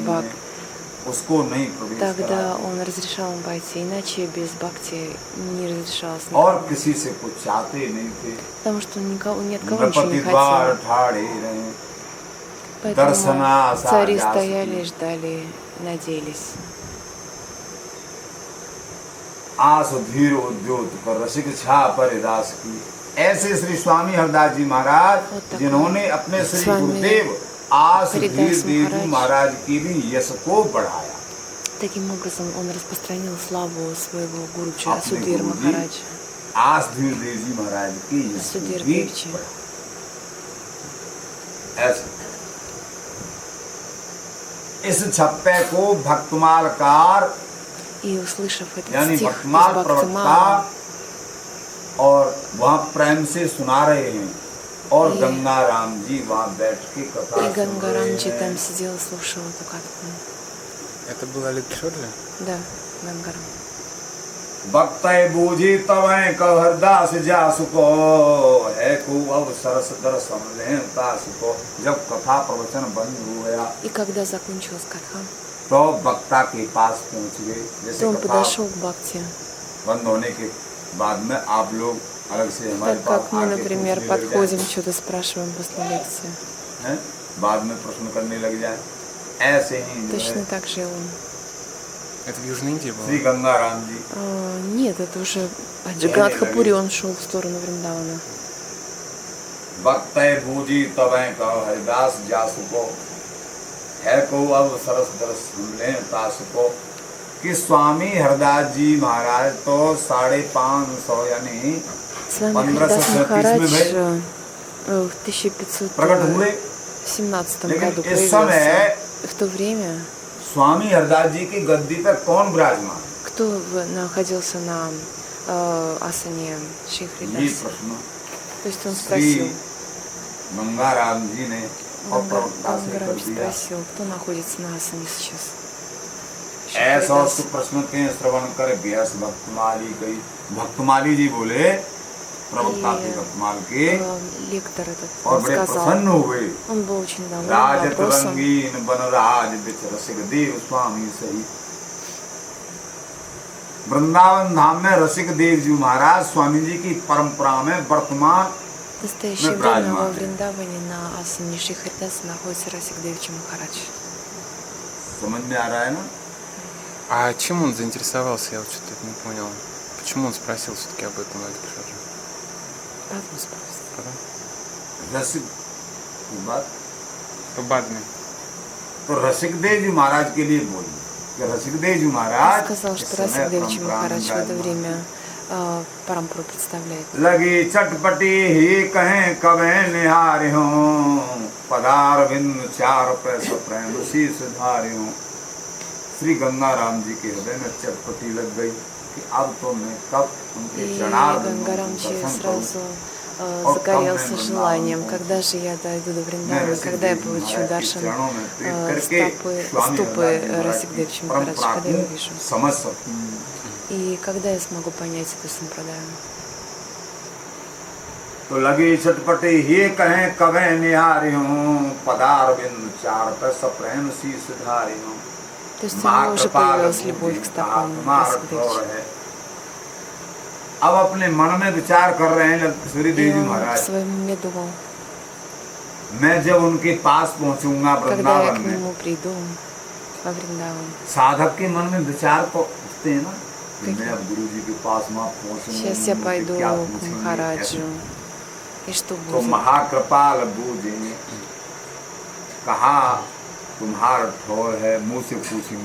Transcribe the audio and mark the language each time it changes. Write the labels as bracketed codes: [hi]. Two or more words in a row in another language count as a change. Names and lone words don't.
[ru] бак, [hi] है, उसको नहीं प्रवेश [ru] тогда [hi] कराते। [ru] он разрешал им войти, иначе без бхакти не разрешалось [hi] और [ru] никому. [hi] किसी से कुछ चाहते नहीं थे। [ru] Потому что ни от кого ничего [hi] नृपति [ru] не [hi] द्वार [ru] хотел. [hi] ठाड़े रहे [ru] Поэтому [hi] दर्शना आशा [ru] цари [hi] जास [ru] стояли, [hi] की। [ru] ждали, надеялись. [hi] आस धीर उद्योत कर रसिक छा पर दास की। ऐसे श्री स्वामी हरदास जी महाराज होता जिन्होंने अपने श्री स्वामी गुरुदेव आस धीर हरिदास देव महाराज। महाराज की भी यश को बढ़ाया। [ru] Таким образом он распространил славу своего гуруджа [hi] अपने [ru] Судир [hi] गुरुजी [ru] Махараджа. [hi] आस धीर देव जी महाराज की यश को सुधीर भी देव जी। बढ़ाया। ऐसे इस छप्पे को भक्तमालकार [ru] И услышав этот [hi] यानी [ru] стих из [hi] भक्तमाल प्रवक्ता [ru] Бхактимала, [hi] और वहाँ प्रेम से सुना रहे हैं और [ru] И- [hi] गंगा राम जी वहाँ बैठ के कथा [ru] и [hi] सुन [ru] Гангарамджи [hi] रहे [ru] там [hi] हैं। [ru] сидел и слушал эту катку. Это была Литшорли? Да, Гангарам. [hi] भक्त बूझी तवें कहरदास जास को है को अब सरस दर्शन लें तास को। जब कथा प्रवचन बंद हो गया [ru] И когда закончилась катха, [hi] तो वक्ता के पास पहुंच गए। [ru] то [hi] जैसे [ru] он [hi] कथा [ru] подошел к Бхакти. [hi] बंद होने के बाद में आप लोग अलग से हमारे [ru] Так [hi] पास [ru] как мы, [hi] आके [ru] например, [hi] पूछने लग [ru] подходим, [hi] जाएं, [ru] что-то спрашиваем после лекции. [hi] हैं? बाद में प्रश्न करने लग जाए ऐसे ही जो [ru] Точно [hi] है [ru] так же он. Это в Южной Индии [hi] श्री [ru] было? [hi] गंगाराम जी [ru] Нет, это уже от Джаганатхапури он шел в сторону Вриндавана. [hi] वक्त बूझी तबे का हरिदास जासु को है को अब सरस दरस ले तासु को कि स्वामी हरदास जी महाराज तो 550 यानी [ru] С вами 1537 Харидас [hi] में [ru] Махарадж [hi] भाई [ru] в [hi] प्रकट हुए [ru] 1517 [hi] लेकिन [ru] году [hi] इस समय [ru] появился. В то время [hi] स्वामी हरदास जी की गद्दी पर कौन विराजमान है? [ru] кто находился на асане Шри [hi] ये [ru] Харидаса? [hi] प्रश्न [ru] То есть он [hi] श्री [ru] спросил, [hi] गंगाराम जी ने और प्रवक्ता से कर [ru] Гангарадж [hi] दिया [ru] спросил, кто находится на асане сейчас? Шри [hi] ऐसा [ru] Харидас. [hi] उस प्रश्न के श्रवण कर व्यास भक्तमाली गई भक्तमाली जी बोले प्रवक्ता थे भक्तमाल के [ru] Лектор этот [hi] और [ru] он [hi] बड़े [ru] сказал, [hi] प्रसन्न हुए [ru] он был очень доволен [hi] राजत [ru] вопросом. [hi] रंगीन बनराज बिच रसिक देव स्वामी सही वृंदावन धाम में रसिक देव जी महाराज स्वामी जी की परंपरा में वर्तमान [ru] В настоящее Мы время во празднуем. Вриндаване на асане Шри Харидаса находится Расик Девичи Махарадж. [hi] समझ में आ रहा है ना [ru] А чем он заинтересовался? Я вот что-то не понял. Почему он спросил все-таки об этом Ладикшаджи? Потом спросит. [hi] रसिक की बात То बाद में. तो रसिक देव जी महाराज के लिए बोली कि रसिक देव जी [ru] Он [hi] महाराज [ru] сказал, [hi] इस [ru] что [hi] समय [ru] Расик Девичи [hi] परंपरा में [ru] Махарадж в это [hi] विराजमान [ru] время парампуру представляет. [hi] लगी चटपटी ही कहें कवे निहारे हो पदार बिंद चार पैसा प्रेम शीश धारे हो श्री गंगाराम जी के हृदय में चटपटी लग गई कि अब तो मैं कब उनके [ru] И [hi] चरणार [ru] Гангарамчи [hi] दर्शन करूं [ru] сразу загорелся желанием, когда же я дойду до Вриндавана, когда я получу даршан стопы Расик Девичи Махарадж, когда я увижу. [hi] समझ सकूं [ru] И когда я смогу понять эту сампрадаю. [hi] तो लगी चटपटी ही कहें कवे निहारी हूँ पदार बिंद चार पैसा प्रेम शीश धारी हूँ [ru] То есть у него уже появилась любовь к стопам Расик Девичи. [hi] है अब अपने मन में विचार कर रहे हैं सूर्य [ru] И [hi] देव जी [ru] он в [hi] महाराज [ru] своем уме думал, [hi] मैं जब उनके पास पहुंचूंगा [ru] когда я [hi] वृंदावन [ru] к [hi] में [ru] нему приду во Вриндаван. [hi] साधक के मन में विचार तो उठते हैं ना कि [ru] Какие? [hi] मैं अब गुरु जी के पास वहाँ पहुंचूंगा [ru] Сейчас я [hi] मुझे [ru] пойду [hi] क्या [ru] к [hi] पूछेंगे, [ru] Махараджу. И что [hi] तो [ru] будет? [hi] महाकृपाल बूझे कहा तुम्हारा ठोर है मुंह से पूछेंगे